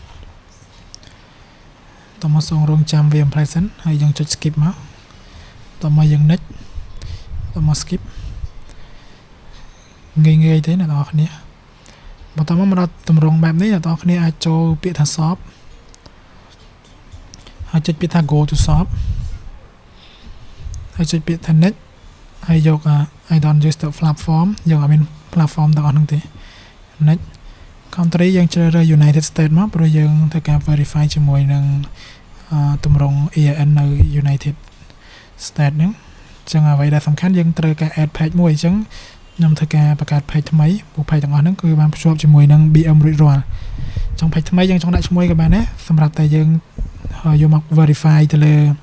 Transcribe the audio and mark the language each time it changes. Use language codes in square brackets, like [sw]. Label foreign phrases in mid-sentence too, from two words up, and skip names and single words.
[km] តោះមកសូមរងចាំវា impression ហើយយើងចុច skip មកតោះមកយើង next តោះមក skip ងាយទេអ្នកនរគ្នាបន្តមកដល់ទម្រង់បែបនេះអ្នកនរគ្នាអាចចូលពាក្យថា shop ហើយចុចពាក្យថា [en] go to shop [km] ហើយចុចពាក្យថា next ហើយយក [en] I don't use the platform [km] យើងអត់មាន platform ទាំងអស់ហ្នឹង ទេ next country យើងជ្រើសរើស United States មកព្រោះយើងធ្វើការ verify ជាមួយនឹងទម្រង់ EIN នៅ United States ហ្នឹងអញ្ចឹងអ្វីដែលសំខាន់យើងត្រូវការ [en] add page [km] មួយអញ្ចឹងខ្ញុំធ្វើការបង្កើត page ថ្មីពួក page ទាំងអស់ហ្នឹងគឺបានភ្ជាប់ជាមួយនឹង BM រួចរាល់អញ្ចឹង page ថ្មីយើងចង់ដាក់ឈ្មោះក៏បានដែរសម្រាប់តែយើងយកមក verify ទៅលើ